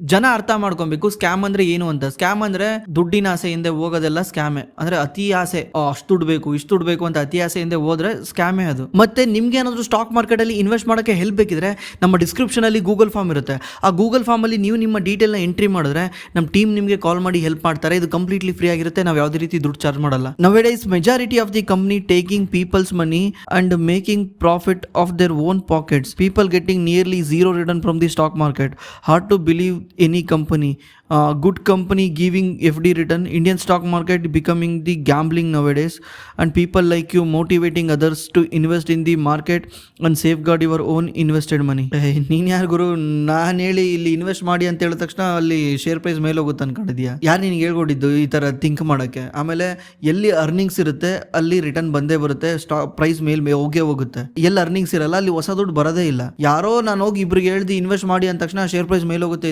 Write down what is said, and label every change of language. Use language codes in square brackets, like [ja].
[kn] ಜನ ಅರ್ಥ ಮಾಡ್ಕೊಬೇಕು ಸ್ಕ್ಯಾಮ್ ಅಂದ್ರೆ ಏನು ಅಂತ. ಸ್ಕ್ಯಾಮ್ ಅಂದ್ರೆ ದುಡ್ಡಿನ ಆಸೆಯಿಂದ ಹೋಗೋದೆಲ್ಲ ಸ್ಕ್ಯಾಮೇ. ಅಂದ್ರೆ ಅತಿ ಆಸೆ, ಅಷ್ಟು ದುಡ್ಡು ಬೇಕು, ಇಷ್ಟು ದುಡ್ಡು ಬೇಕು ಅಂತ ಅತಿ ಆಸೆಯಿಂದ ಹೋದ್ರೆ ಸ್ಕ್ಯಾಮೇ ಅದು. ಮತ್ತೆ ನಿಮ್ಗೆ ಏನಾದರೂ ಸ್ಟಾಕ್ ಮಾರ್ಕೆಟ್ ಅಲ್ಲಿ ಇನ್ವೆಸ್ಟ್ ಮಾಡೋಕ್ಕೆ ಹೆಲ್ಪ್ ಬೇಕಿದ್ರೆ ನಮ್ಮ ಡಿಸ್ಕ್ರಿಪ್ಷನ್ ಅಲ್ಲಿ ಗೂಗಲ್ ಫಾರ್ಮ್ ಇರುತ್ತೆ. ಆ ಗೂಗಲ್ ಫಾರ್ಮ್ ಅಲ್ಲಿ ನೀವು ನಿಮ್ಮ ಡೀಟೇಲ್ನ ಎಂಟ್ರಿ ಮಾಡಿದ್ರೆ ನಮ್ಮ ಟೀಮ್ ನಿಮಗೆ ಕಾಲ್ ಮಾಡಿ ಹೆಲ್ಪ್ ಮಾಡ್ತಾರೆ. ಇದು ಕಂಪ್ಲೀಟ್ಲಿ ಫ್ರೀ ಆಗಿರುತ್ತೆ. ನಾವು ಯಾವುದೇ ರೀತಿ ದುಡ್ಡು ಚಾರ್ಜ್ ಮಾಡಲ್ಲ. [en] Nowadays majority of the company taking people's money and making profit of their own pockets. People getting nearly zero return from the stock market. Hard to believe any company. Good company giving FD return. Indian stock market becoming the gambling nowadays, and people like you motivating others to invest in the market and safeguard your own invested money. [kn] ನೀನ್ ಯಾರು ಗುರು? ನಾನು ಹೇಳಿ ಇಲ್ಲಿ invest ಮಾಡಿ ಅಂತ ಹೇಳಿದ ತಕ್ಷಣ ಅಲ್ಲಿ ಶೇರ್ ಪ್ರೈಸ್ ಮೇಲೆ ಹೋಗುತ್ತೆ ಅನ್ಕೊಂಡಿದ್ಯಾ? ಯಾರು ನಿನ್ಗೆ ಹೇಳ್ಕೊಟ್ಟಿದ್ದು ಈ ತರ ಥಿಂಕ್ ಮಾಡಕ್ಕೆ? ಆಮೇಲೆ ಎಲ್ಲಿ ಅರ್ನಿಂಗ್ಸ್ ಇರುತ್ತೆ ಅಲ್ಲಿ ರಿಟರ್ನ್ ಬಂದೇ ಬರುತ್ತೆ, ಸ್ಟಾಕ್ ಪ್ರೈಸ್ ಮೇಲೆ ಹೋಗೇ ಹೋಗುತ್ತೆ. ಎಲ್ಲಿ ಅರ್ನಿಂಗ್ಸ್ ಇರಲ್ಲ ಅಲ್ಲಿ ಹೊಸ ದುಡ್ಡು ಬರೋದೇ ಇಲ್ಲ. ಯಾರೋ ನಾನು ಹೋಗಿ ಇಬ್ರಿಗೆ ಹೇಳ್ದು ಇನ್ವೆಸ್ಟ್ ಮಾಡಿ ಅಂದ ತಕ್ಷಣ ಶೇರ್ ಪ್ರೈಸ್ ಮೇಲೆ ಹೋಗುತ್ತೆ.